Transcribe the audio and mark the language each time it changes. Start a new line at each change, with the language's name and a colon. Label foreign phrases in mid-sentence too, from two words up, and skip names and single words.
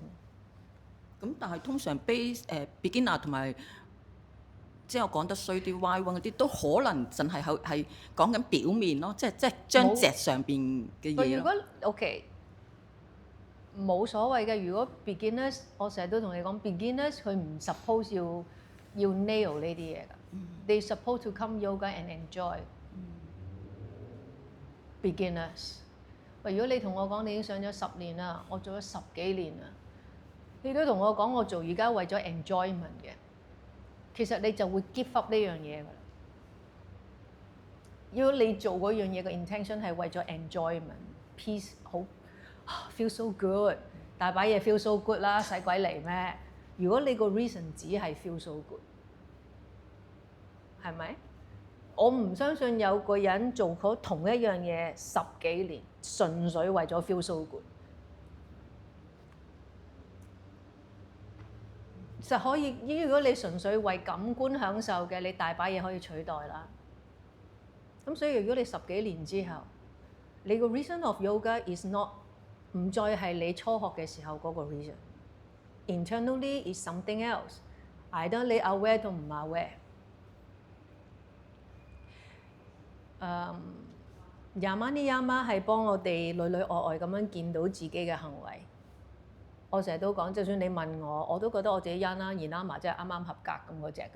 Cantonese: 咁但係通常 beginner 同埋即係我講得衰啲 Y1 嗰啲，都可能淨係講緊表面咯，即係張席上邊嘅嘢。如果 OK 冇所謂嘅，如果 beginners， 我成日都同你講 beginners， 佢唔 suppose 要 nail 呢啲嘢㗎。
English: They supposed to come yoga and enjoy.
Cantonese: Beginners，如果你同我講你已經上咗10年啦，我做咗10幾年啦，你都同我講我做瑜伽為咗 enjoyment 嘅，其實你就會
English: give up
Cantonese: 呢樣嘢㗎啦。如果你做嗰樣嘢嘅 intention 係為咗 enjoyment、peace， 好
English: feel so good，
Cantonese: 大把嘢
English: feel so good
Cantonese: 啦，使鬼嚟咩？如果你個 reason 只係
English: feel so good，
Cantonese: 係咪？我唔相信有個人做過同一樣嘢10幾年，純粹為咗
English: feel so good。
Cantonese: 實可以，如果你純粹為感官享受嘅，你大把嘢可以取代啦。咁所以如果你10幾年之後，你個
English: reason of yoga is not
Cantonese: 唔再係你初學嘅時候嗰個 reason。
English: Internally is something else。
Cantonese: either 你 aware 都唔 aware。Yama Niyama 係幫我哋內內外外咁樣見到自己嘅行為。我成日都講，就算你問我，我都覺得我自己 Yana Niyama 即係啱啱合格咁嗰隻嘅啫。